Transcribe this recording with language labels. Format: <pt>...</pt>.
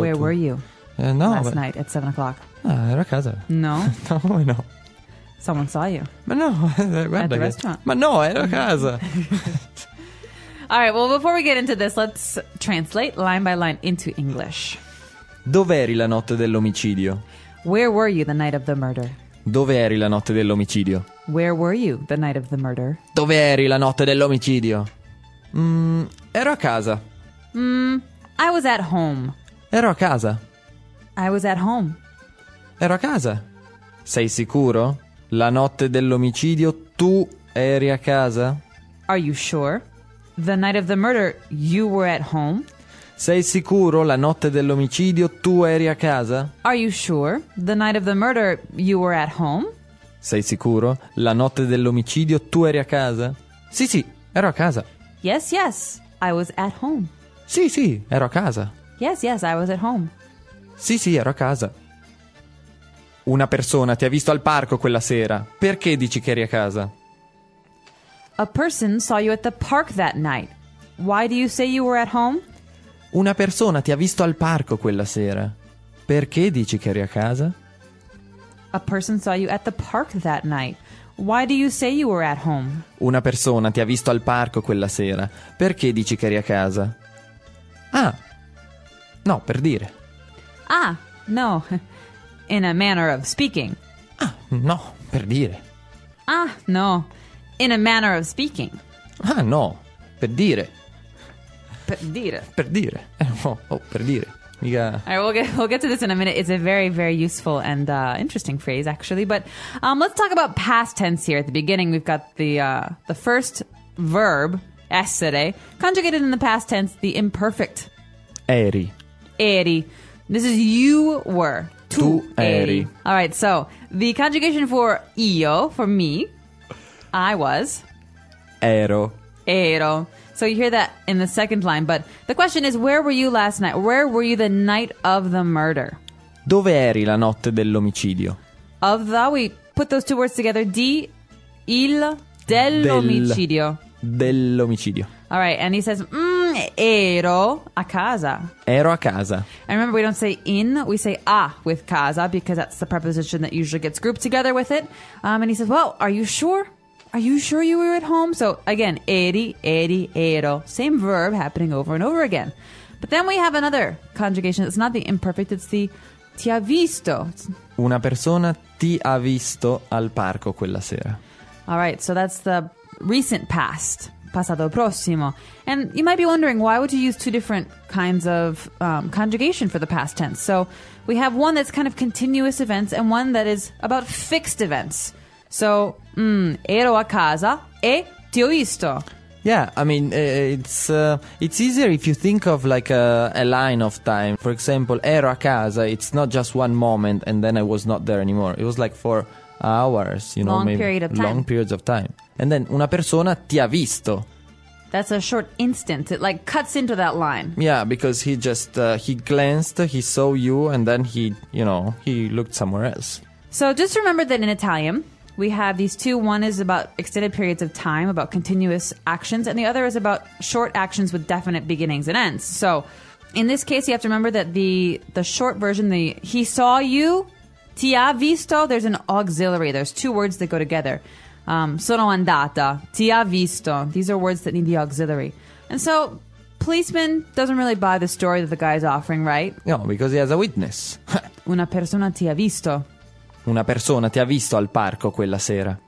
<en>Where to... Where were you? No. Last night at 7 o'clock.</en> <it>Ah, era a casa. No? No, no.</it> <en>Someone saw you. But no. At the restaurant. But</en> <it>no, era a casa.</it> <en>All right, well, before we get into this, let's translate line by line into English.</en> <it>Dov'eri la notte dell'omicidio?</it> <en>Where were you the night of the murder?</en> <it>Dove eri la notte dell'omicidio?</it> <en>Where were you the night of the murder?</en> <it>Dove eri la notte dell'omicidio? Ero a casa.</it> <en>I was at home.</en> <it>Ero a casa.</it> <en>I was at home.</en> <it>Ero a casa. Sei sicuro? La notte dell'omicidio tu eri a casa?</it> <en>Are you sure? The night of the murder you were at home?</en> <it>Sei sicuro la notte dell'omicidio tu eri a casa?</it> <en>Are you sure? The night of the murder you were at home?</en> <it>Sei sicuro la notte dell'omicidio tu eri a casa? Sì, sì, ero a casa.</it> <en>Yes, yes, I was at home.</en> <it>Sì, sì, ero a casa.</it> <en>Yes, yes, I was at home.</en> <it>Sì, sì, ero a casa. Una persona ti ha visto al parco quella sera. Perché dici che eri a casa?</it> <en>A person saw you at the park that night. Why do you say you were at home?</en> <it>Una persona ti ha visto al parco quella sera. Perché dici che eri a casa?</it> <en>A person saw you at the park that night. Why do you say you were at home?</en> <it>Una persona ti ha visto al parco quella sera. Perché dici che eri a casa? Ah. No, per dire.</it> <en>Ah, no. In a manner of speaking.</en> <it>Ah, no, per dire.</it> <en>Ah, no. In a manner of speaking.</en> <it>Ah, no, per dire. Per dire. Per dire. Oh, per dire. Yeah.</it> <en>All right, we'll get to this in a minute. It's a very, very useful and interesting phrase, actually. But let's talk about past tense here. At the beginning, we've got the first verb, essere, conjugated in the past tense, the imperfect.</en> <it>Eri.</it> <en>Eri. This is you were.</en> <it>Tu eri.</it> <en>All right, so the conjugation for io, for me, I was.</en> <it>Ero. Ero.</it> <en>So you hear that in the second line, but the question is, where were you last night? Where were you the night of the murder?</en> <it>Dove eri la notte dell'omicidio?</it> <en>Of the, we put those two words together, di, il, dell'omicidio.</en> <it>Dell'omicidio.</it> <en>All right, and he says,</en> <it>ero a casa. Ero a casa.</it> <en>And remember, we don't say in, we say a with casa, because that's the preposition that usually gets grouped together with it. And he says, well, are you sure? Are you sure you were at home? So again, eri, eri, ero. Same verb happening over and over again. But then we have another conjugation. It's not the imperfect, it's the</en> <it>ti ha visto. Una persona ti ha visto al parco quella sera.</it> <en>All right, so that's the recent past, passato prossimo. And you might be wondering, why would you use two different kinds of conjugation for the past tense? So we have one that's kind of continuous events and one that is about fixed events.</en> <it>So, ero a casa e ti ho visto.</it> <en>Yeah, I mean, it's easier if you think of like a line of time. For example, ero a casa, it's not just one moment and then I was not there anymore. It was like for hours, you know, long maybe period of time. Long periods of time. And then</en> <it>una persona ti ha visto.</it> <en>That's a short instant. It like cuts into that line. Yeah, because he just, he glanced, he saw you and then he, you know, he looked somewhere else. So just remember that in Italian, we have these two. One is about extended periods of time, about continuous actions. And the other is about short actions with definite beginnings and ends. So in this case, you have to remember that the short version, the he saw you,</en> <it>ti ha visto,</it> <en>there's an auxiliary. There's two words that go together.</en> <it>Sono andata, ti ha visto.</it> <en>These are words that need the auxiliary. And so, policeman doesn't really buy the story that the guy is offering, right? No, because he has a witness.</en> <it>Una persona ti ha visto. Una persona ti ha visto al parco quella sera.</it>